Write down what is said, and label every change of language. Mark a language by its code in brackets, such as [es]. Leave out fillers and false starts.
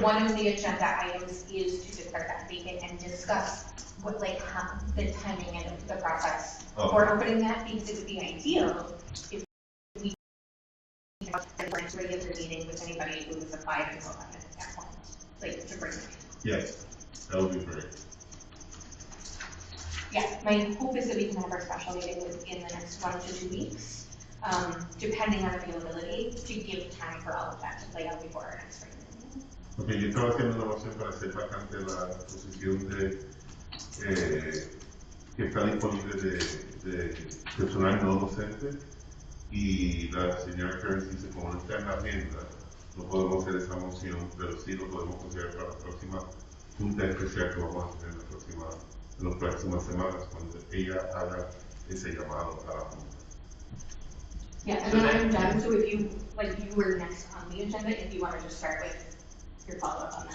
[en] one of the agenda items is to declare that vacant and discuss what, the timing and the process for opening that, because it would be ideal if we have a regular meeting with anybody who has applied and so on at that point, to bring it. Yes, that would be great. Yeah, my hope is that we can have our special meeting within the next 1 to 2 weeks, depending on availability, to give time for all of that to play out before our next regular meeting. [es] Okay, yo estaba haciendo una moción para hacer vacante la posición de que está disponible de personal no docente y la señora Karen dice como no está en la agenda, no podemos hacer esa moción, pero sí lo podemos considerar para la próxima junta especial que vamos a tener en las próximas semanas cuando ella haga ese llamado a la junta. [en] Yeah, and then I'm done, so if you were next on the agenda, if you want to just start with your follow-up on that.